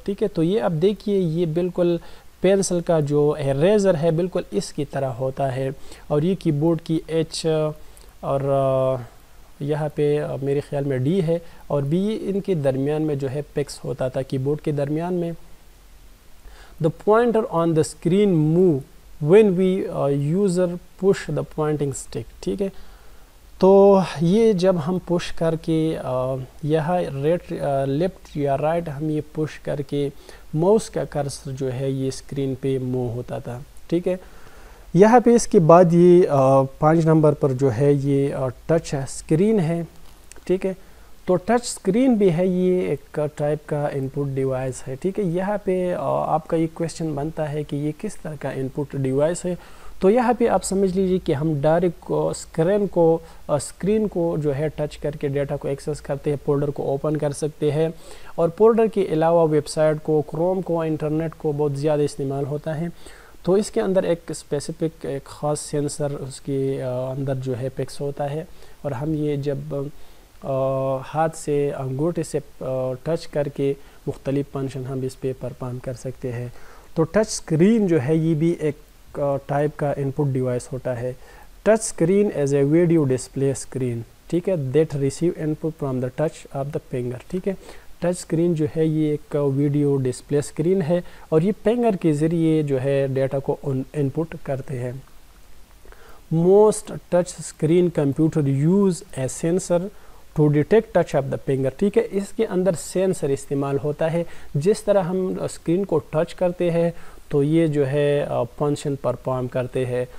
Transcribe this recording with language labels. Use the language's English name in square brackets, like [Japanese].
[Urdu] ٹھیک ہے، تو یہ اب دیکھیے یہ بالکل پینسل کا جو اریزر ہے بالکل اس کی طرح ہوتا ہے اور یہ کی بورڈ کی ایچ اور یہاں پہ میرے خیال میں ڈی ہے اور بی ان کے درمیان میں جو ہے پکس ہوتا تھا کی بورڈ کے درمیان میں. [English] the pointer on the screen move when we user push the pointing stick. [Urdu] ٹھیک ہے, تو یہ جب ہم پش کر کے یہاں لیفٹ یا رائٹ ہم یہ پش کر کے ماؤس کا کرسر جو ہے یہ اسکرین پہ موو ہوتا تھا. ٹھیک ہے, یہاں پہ اس کے بعد یہ 5 نمبر پر جو ہے یہ ٹچ اسکرین ہے. ٹھیک ہے, تو ٹچ اسکرین بھی ہے, یہ ایک ٹائپ کا ان پٹ ڈیوائس ہے. ٹھیک ہے, یہاں پہ آپ کا یہ کویشچن بنتا ہے کہ یہ کس طرح کا ان پٹ ڈیوائس ہے. تو یہاں پہ آپ سمجھ لیجیے کہ ہم ڈائریکٹ اسکرین کو جو ہے ٹچ کر کے ڈیٹا کو ایکسیس کرتے ہیں, فولڈر کو اوپن کر سکتے ہیں, اور فولڈر کے علاوہ ویب سائٹ کو, کروم کو, انٹرنیٹ کو بہت زیادہ استعمال ہوتا ہے. تو اس کے اندر ایک اسپیسیفک ایک خاص سینسر اس کے اندر جو ہے فکس ہوتا ہے, اور ہم یہ جب ہاتھ سے انگوٹھے سے ٹچ کر کے مختلف فنکشن ہم اس پہ پرفارم کر سکتے ہیں. تو ٹچ اسکرین جو ہے یہ بھی ایک ٹائپ کا ان پٹ ڈیوائس ہوتا ہے. [English] Touch screen is a video display screen. [Urdu] ٹھیک ہے, [English] That receive input from the touch of the finger. [Urdu] ٹھیک ہے, ٹچ اسکرین جو ہے یہ ایک ویڈیو ڈسپلے اسکرین ہے, اور یہ فنگر کے ذریعے جو ہے ڈیٹا کو ان پٹ کرتے ہیں. [English] Most touch screen computer use a sensor to detect touch of the finger. [Urdu] ٹھیک ہے, اس کے اندر سینسر استعمال ہوتا ہے. جس طرح ہم اسکرین کو ٹچ کرتے ہیں تو یہ جو ہے فنکشن پرفارم کرتے ہیں.